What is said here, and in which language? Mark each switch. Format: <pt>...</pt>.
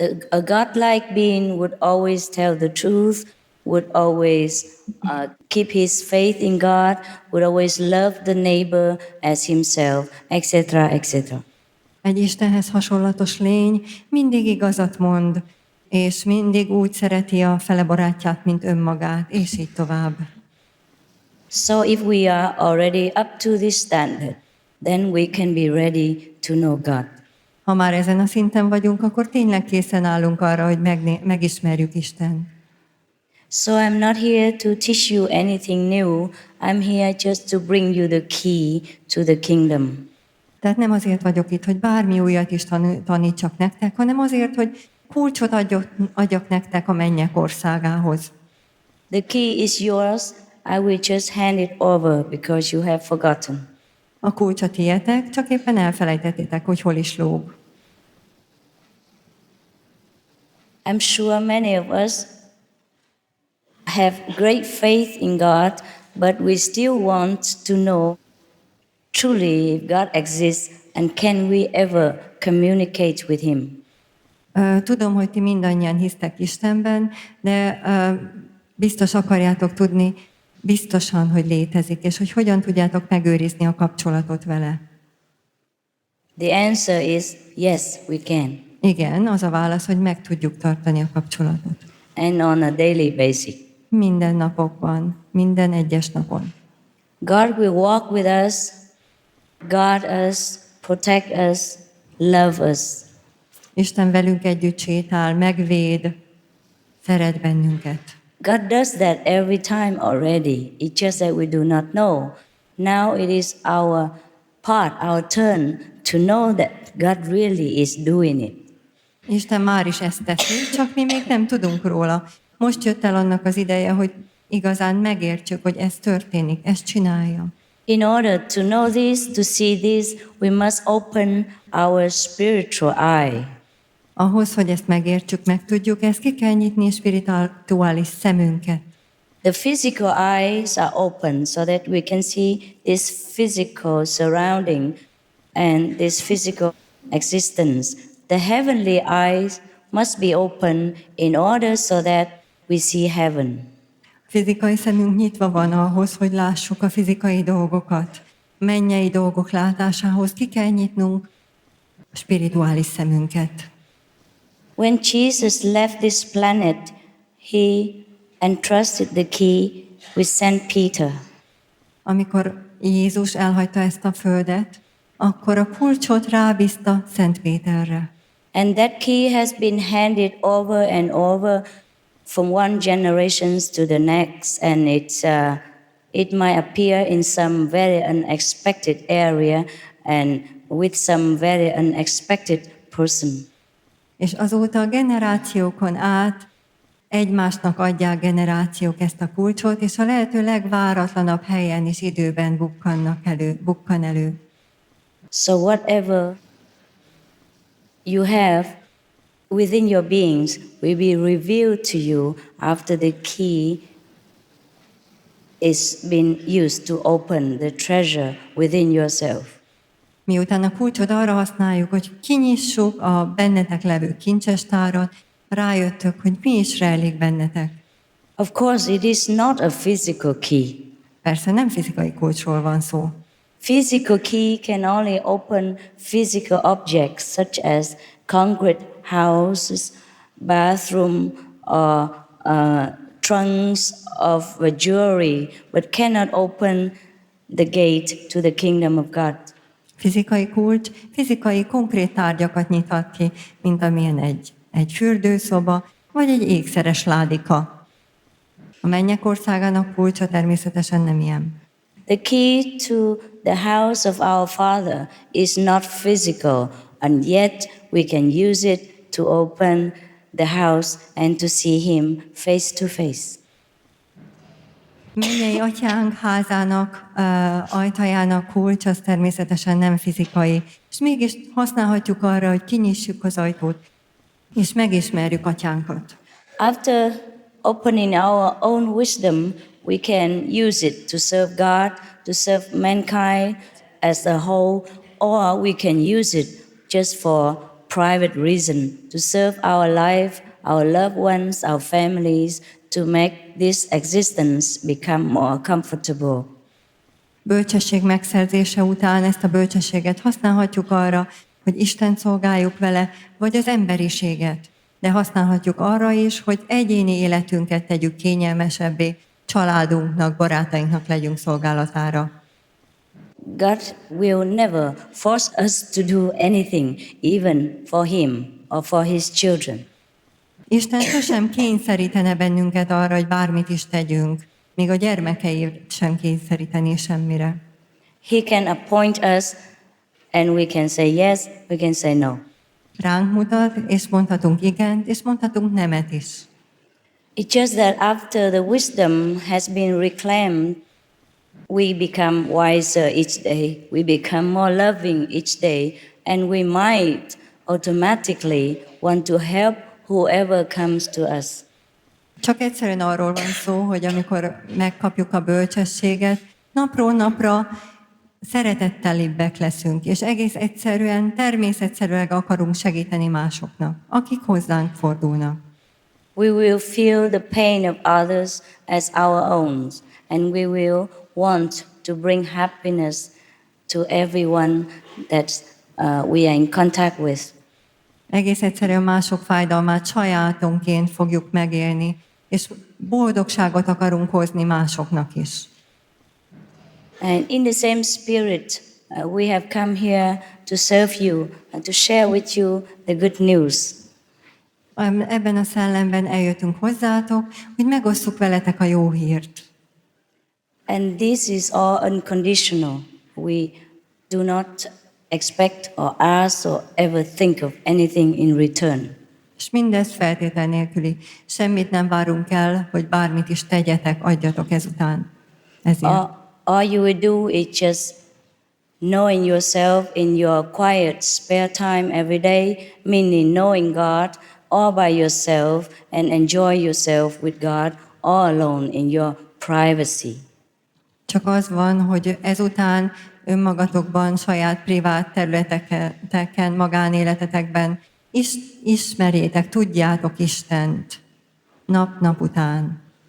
<en>A godlike being would always tell the truth, would always keep his faith in God, would always love the neighbor as himself, etc., etc.</en> <hu>Egy Istenhez hasonlatos lény mindig igazat mond, és mindig úgy szereti a fele barátját, mint önmagát, és így tovább.</hu> <en>So if we are already up to this standard, then we can be ready to know God.</en> <hu>Ha már ezen a szinten vagyunk, akkor tényleg készen állunk arra, hogy megismerjük Isten.</hu> <en>So I'm not here to teach you anything new. I'm here just to bring you the key to the kingdom.</en> <hu>Tehát nem azért vagyok itt, hogy bármi újat is tanítsak nektek, hanem azért, hogy kulcsot adjak nektek a mennyek országához.</hu> <en>The key is yours. I will just hand it over because you have forgotten.</en> <hu>A kulcs a tietek, csak éppen elfelejtettétek, hogy hol is lóg.</hu> <en>I'm sure many of us have great faith in God, but we still want to know truly if God exists and can we ever communicate with Him.</en> <hu>Tudom, hogy ti mindannyian hisztek Istenben, de biztos akarjátok tudni, biztosan, hogy létezik, és hogy hogyan tudjátok megőrizni a kapcsolatot vele.</hu> <en>The answer is yes, we can.</en> <hu>Igen, az a válasz, hogy meg tudjuk tartani a kapcsolatot.</hu> <en>And on a daily basis.</en> <hu>Minden napokban, minden egyes napon.</hu> <en>God will walk with us, guard us, protect us, love us.</en> <hu>Isten velünk együtt sétál, megvéd, szeret bennünket.</hu> <en>God does that every time already. It's just that we do not know. Now it is our part, our turn to know that God really is doing it.</en> <hu>Isten már is ezt teszi, csak mi még nem tudunk róla. Most jött el annak az ideje, hogy igazán megértsük, hogy ez történik, ezt csinálja.</hu> <en>In order to know this, to see this, we must open our spiritual eye.</en> <hu>Ahhoz, hogy ezt megértsük, meg tudjuk, ezt ki kell nyitni a spirituális szemünket.</hu> <en>The physical eyes are open so that we can see this physical surrounding and this physical existence. The heavenly eyes must be open in order so that we see heaven.</en> <hu>Fizikai szemünk nyitva van ahhoz, hogy lássuk a fizikai dolgokat. Mennyei dolgok látásához ki kell nyitnunk a spirituális szemünket.</hu> <en>When Jesus left this planet, he entrusted the key with Saint Peter.</en> <hu>Amikor Jézus elhagyta ezt a földet, akkor a kulcsot rábízta Szent Péterre.</hu> <en>And that key has been handed over and over from one generation to the next, and it might appear in some very unexpected area and with some very unexpected person.</en> <hu>És azóta a generációkon át egymásnak adják generációk ezt a kulcsot, és a lehető legváratlanabb helyen és időben bukkan elő.</hu> <en>So whatever you have within your beings will be revealed to you after the key is been used to open the treasure within yourself.</en> <hu>Miután a kulcsot arra használjuk, hogy kinyissuk a bennetek levő kincsestárat, rájöttök, hogy mi is rejlik bennetek.</hu> <en>Of course, it is not a physical key.</en> <hu>Persze nem fizikai kulcsról van szó.</hu> <en>Physical key can only open physical objects such as concrete houses, bathroom, or trunks of jewelry, but cannot open the gate to the kingdom of God.</en> <hu>Fizikai kulcs, fizikai konkrét tárgyakat nyithat ki, mint amilyen egy fürdőszoba, vagy egy ékszeres ládika. A mennyek országának kulcsa természetesen nem ilyen.</hu> <en>The key to the house of our Father is not physical, and yet we can use it to open the house and to see Him face to face.</en> <hu>Mennyei atyánk házának, ajtajának kulcs, az természetesen nem fizikai, és mégis használhatjuk arra, hogy kinyissuk az ajtót, és megismerjük atyánkat.</hu> <en>After opening our own wisdom, we can use it to serve God, to serve mankind as a whole, or we can use it just for private reason, to serve our life, our loved ones, our families, to make this existence become more comfortable.</en> <hu>Bölcsesség megszerzése után ezt a bölcsességet használhatjuk arra, hogy Istent szolgáljuk vele, vagy az emberiséget. De használhatjuk arra is, hogy egyéni életünket tegyük kényelmesebbé, családunknak, barátainknak legyünk szolgálatára.</hu> <en>God will never force us to do anything, even for Him or for His children.</en> <hu>Isten sosem kényszerítene bennünket arra, hogy bármit is tegyünk, még a gyermekeit sem kényszeríteni semmire.</hu> <en>He can appoint us and we can say yes, we can say no.</en> <hu>Ránk mutat, és mondhatunk igent, és mondhatunk nemet is.</hu> <en>It's just that after the wisdom has been reclaimed, we become wiser each day, we become more loving each day, and we might automatically want to help whoever comes to us.</en> <hu>Csak egyszerűen arról van szó, hogy amikor megkapjuk a bölcsességet, napról napra szeretettelibbek leszünk, és egész egyszerűen, természetszerűen akarunk segíteni másoknak, akik hozzánk fordulnak.</hu> <en>We will feel the pain of others as our own, and we will want to bring happiness to everyone that we are in contact with.</en> <hu>Egész egyszerűen mások fájdalmát sajátunként fogjuk megélni, és boldogságot akarunk hozni másoknak is.</hu> <en>And in the same spirit, we have come here to serve you and to share with you the good news.</en> <hu>Ebben a szellemben eljöttünk hozzátok, hogy megosszuk veletek a jó hírt.</hu> <en>And this is all unconditional. We do not expect or ask or ever think of anything in return.</en> <hu>És mindez feltétel nélküli. Semmit nem várunk el, hogy bármit is tegyetek, adjatok ezután. Ezért.</hu> <en>All you will do is just knowing yourself in your quiet spare time every day, meaning knowing God all by yourself and enjoy yourself with God all alone in your privacy.</en> <hu>Csak az van, hogy ezután önmagatokban, saját privát területeken, magánéletetekben ismerjétek, tudjátok Istent nap után.</hu>